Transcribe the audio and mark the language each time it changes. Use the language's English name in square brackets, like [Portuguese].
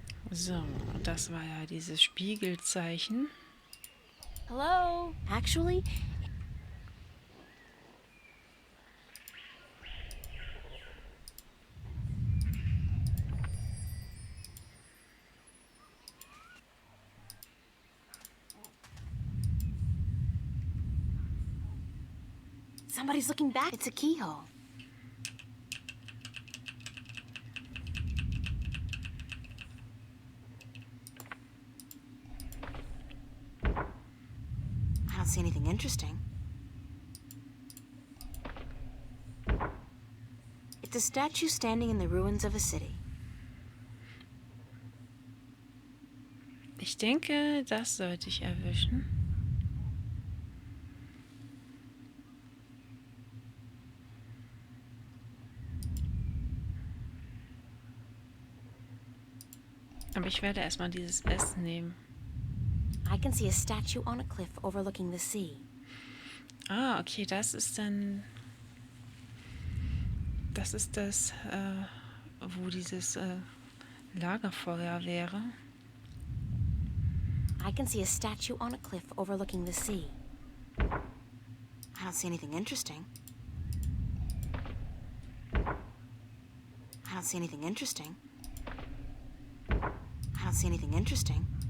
[German] So, das war ja dieses Spiegelzeichen. [English] hello? Actually, somebody's looking back. It's a keyhole. I don't see anything interesting. It's a statue standing in the ruins of a city. [German] Ich denke, das sollte ich erwischen. Aber ich werde erstmal dieses S nehmen. [English] I can see a statue on a cliff overlooking the sea. [German] Ah, okay, das ist dann... Das ist das, wo dieses Lagerfeuer wäre. [English] I can see a statue on a cliff overlooking the sea. I don't see anything interesting. I don't see anything interesting. I don't see anything interesting.